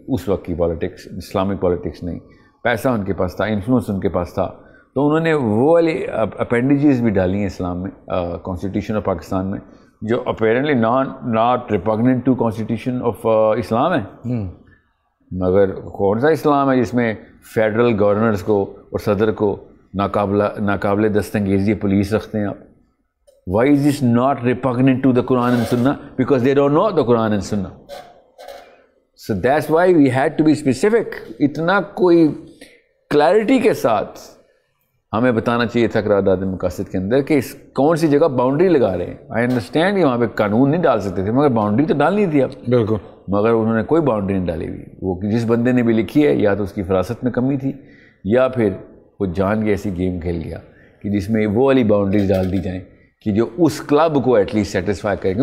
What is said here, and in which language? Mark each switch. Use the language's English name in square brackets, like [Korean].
[Urdu] اس وقت کی politics Islamic politics نہیں، پیسہ ان کے پاس تھا، انفلوئنس ان کے پاس تھا، تو انہوں نے وہ والی اپینڈیجز بھی ڈالی ہیں اسلام میں، کانسٹیٹیوشن آف پاکستان میں، جو [English] apparently not repugnant to constitution of Islam [Urdu] ہے. مگر کون سا اسلام ہے جس میں فیڈرل گورنرز کو اور صدر کو ناقابل دستانگیزی پولیس رکھتے ہیں آپ؟ [English] Why is this not repugnant to the Quran and Sunnah? Because they don't know the Quran and Sunnah. So that's why we had to be specific. [Urdu] اتنا کوئی کلیئرٹی کے ساتھ ہمیں بتانا چاہیے تھا قرارداد مقاصد کے اندر کہ اس کون سی جگہ باؤنڈری لگا رہے ہیں. آئی انڈرسٹینڈ کہ وہاں پہ قانون نہیں ڈال سکتے تھے، مگر باؤنڈری تو ڈالنی تھی آپ. بالکل. مگر انہوں نے کوئی باؤنڈری نہیں ڈالی ہوئی. وہ جس بندے نے بھی لکھی ہے یا تو اس کی فراست میں کمی تھی یا پھر وہ جان کے ایسی گیم کھیل گیا کہ جس میں وہ والی باؤنڈریز ڈال دی جائیں کہ جو اس کلب کو ایٹ لیسٹ سیٹسفائی کرے.